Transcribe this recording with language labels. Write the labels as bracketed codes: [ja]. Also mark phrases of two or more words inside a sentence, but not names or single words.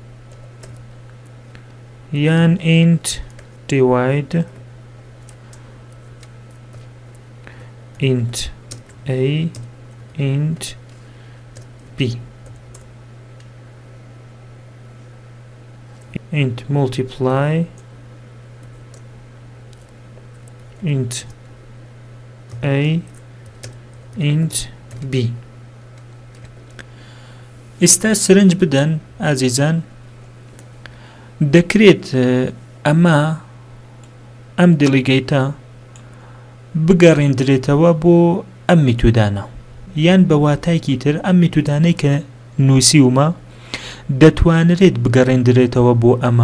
[en] یان int divide int a int b، int multiply int a int b. [ckb] ئێستا سرنج بدەن ئازیزان، دەکرێت ئەم دیلیگەیتە بگەڕێندرێتەوە بۆ ئەم میتودانە، یان بە واتایکی تر ئەم میتودانەی کە نووسیومە دەتوانرێت بگەڕێندرێتەوە بۆ ئەمە.